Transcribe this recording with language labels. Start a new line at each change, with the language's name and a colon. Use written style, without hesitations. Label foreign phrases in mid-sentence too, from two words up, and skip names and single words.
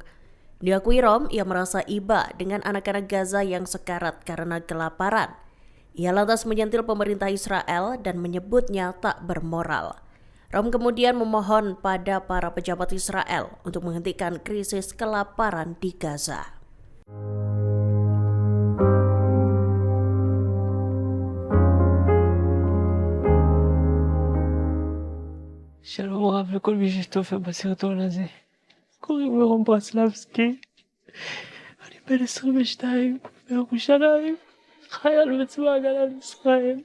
Indonesian: Diakui Rom, ia merasa iba dengan anak-anak Gaza yang sekarat karena kelaparan. Ia lantas menyentil pemerintah Israel dan menyebutnya tak bermoral. Rom kemudian memohon pada para pejabat Israel untuk menghentikan krisis kelaparan di Gaza.
Hebrew: שלום רב לכל מי שצופה בסרטון הזה. קוראים לי רום ברסלבסקי. אני בן 22 מירושלים, חייל בצבא הגנה לישראל.